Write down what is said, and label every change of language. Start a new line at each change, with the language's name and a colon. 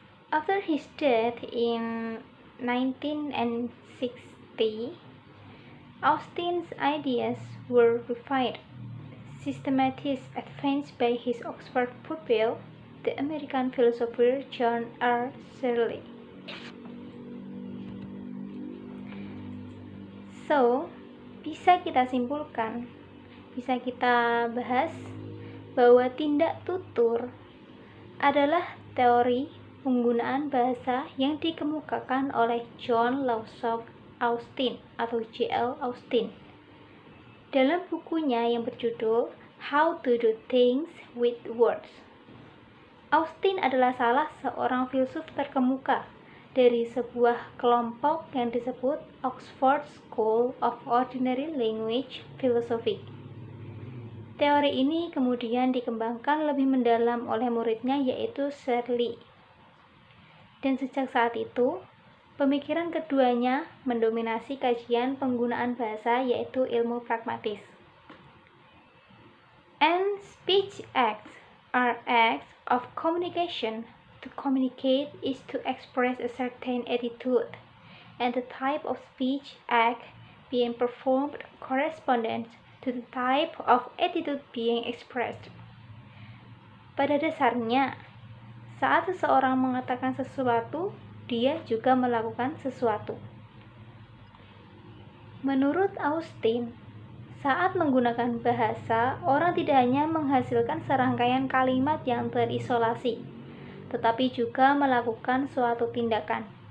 English: After his death in 1960, Austin's ideas were refined, systematized, advanced by his Oxford pupil, the American philosopher John R. Searle.
Indonesian: So, bisa kita simpulkan, bisa kita bahas bahwa tindak tutur adalah teori penggunaan bahasa yang dikemukakan oleh John Lawson Austin atau J.L. Austin dalam bukunya yang berjudul How to Do Things with Words. Austin adalah salah seorang filsuf terkemuka dari sebuah kelompok yang disebut Oxford School of Ordinary Language Philosophy. Teori ini kemudian dikembangkan lebih mendalam oleh muridnya yaitu Searle. Dan sejak saat itu, pemikiran keduanya mendominasi kajian penggunaan bahasa yaitu ilmu pragmatis.
English: And speech acts are acts of communication. To communicate is to express a certain attitude, and the type of speech act being performed corresponds to the type of attitude being expressed.
Indonesian: Pada dasarnya, saat seseorang mengatakan sesuatu, dia juga melakukan sesuatu. Menurut Austin, saat menggunakan bahasa, orang tidak hanya menghasilkan serangkaian kalimat yang terisolasi, tetapi juga melakukan suatu tindakan.